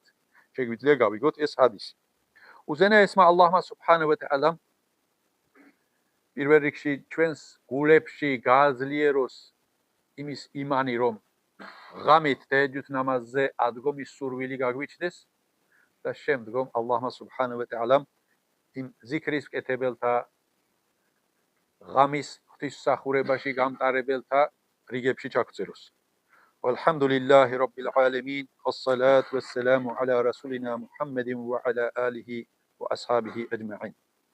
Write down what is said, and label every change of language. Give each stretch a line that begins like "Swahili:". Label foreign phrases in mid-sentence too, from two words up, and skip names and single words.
Georgian: შეგვიძლია გავიგოთ ეს ჰადისი. უზენაესმა ალლაჰმა
Arabic: سبحانه وتعالى
Georgian: პირველ რიგში ჩვენს გულებში გააძლიეროს იმის იმანი, რომ ღამით თაჯუდ ნამაზზე ადგომის სურვილი გაგვიჩნდეს და შემდგომ ალლაჰმა
Arabic: سبحانه وتعالى
Georgian: იმ ზიქრის კეთებელთა ღამის ღვთისმსახურებაში გამტარებელთა რიგებში ჩაგწეროს.
Arabic: والحمد لله رب العالمين والصلاة والسلام على رسولنا محمد وعلى آله وأصحابه أجمعين.